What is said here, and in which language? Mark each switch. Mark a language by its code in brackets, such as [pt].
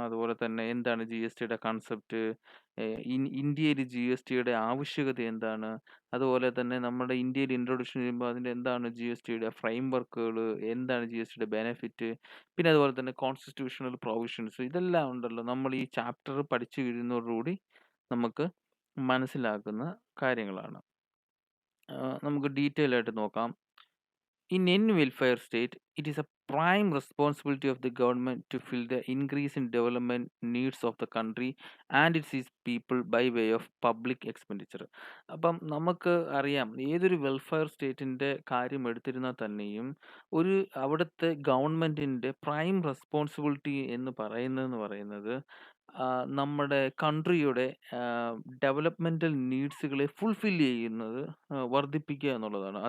[ml] അതുപോലെ തന്നെ എന്താണ് GSTയുടെ കൺസെപ്റ്റ്, ഇന്ത്യയിൽ GSTയുടെ ആവശ്യകത എന്താണ്, അതുപോലെ തന്നെ നമ്മുടെ ഇന്ത്യയിൽ ഇൻട്രൊഡ്യൂഷൻ ചെയ്യുമ്പോൾ അതിൻ്റെ എന്താണ് GSTയുടെ ഫ്രെയിം വർക്കുകൾ, എന്താണ് GSTയുടെ ബെനിഫിറ്റ്, പിന്നെ അതുപോലെ തന്നെ കോൺസ്റ്റിറ്റ്യൂഷണൽ പ്രൊവിഷൻസ്, ഇതെല്ലാം ഉണ്ടല്ലോ നമ്മൾ ഈ ചാപ്റ്റർ പഠിച്ചു കഴിയുന്നതോടുകൂടി നമുക്ക് മനസ്സിലാക്കുന്ന കാര്യങ്ങളാണ്. നമുക്ക് ഡീറ്റെയിൽ ആയിട്ട് നോക്കാം. [en] In any welfare state, it is a prime responsibility of the government to fill the increase in development needs of the country and its people by way of public expenditure. [ml] അപ്പം നമുക്ക് അറിയാം, ഏതൊരു welfare സ്റ്റേറ്റിൻ്റെ കാര്യം എടുത്തിരുന്നാൽ തന്നെയും അവിടുത്തെ ഗവൺമെൻറ്റിൻ്റെ prime responsibility എന്ന് പറയുന്നത് നമ്മുടെ കൺട്രിയുടെ ഡെവലപ്മെൻ്റൽ നീഡ്സുകളെ ഫുൾഫിൽ ചെയ്യുന്നത്, വർദ്ധിപ്പിക്കുക എന്നുള്ളതാണ്.